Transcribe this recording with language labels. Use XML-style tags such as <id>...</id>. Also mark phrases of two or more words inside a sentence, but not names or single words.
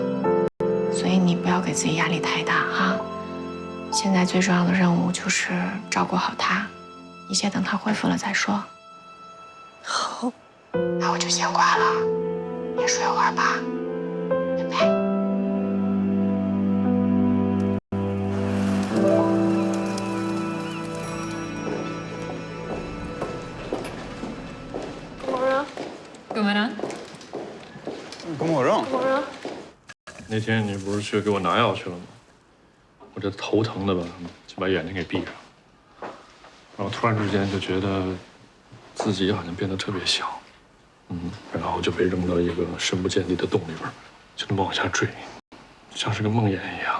<zh>所以你不要给自己压力太大哈。现在最重要的任务就是照顾好他，一切等他恢复了再说。好，那我就先挂了，你也睡会儿吧，拜拜。</zh> <sv>God morgon. God morgon. God morgon.</sv> <zh>那天你不是去给我拿药去了吗？我这头疼的吧，就把眼睛给闭上，然后突然之间就觉得自己好像变得特别小，然后就被扔到一个深不见底的洞里边，就那么往下坠，像是个梦魇一样。</zh>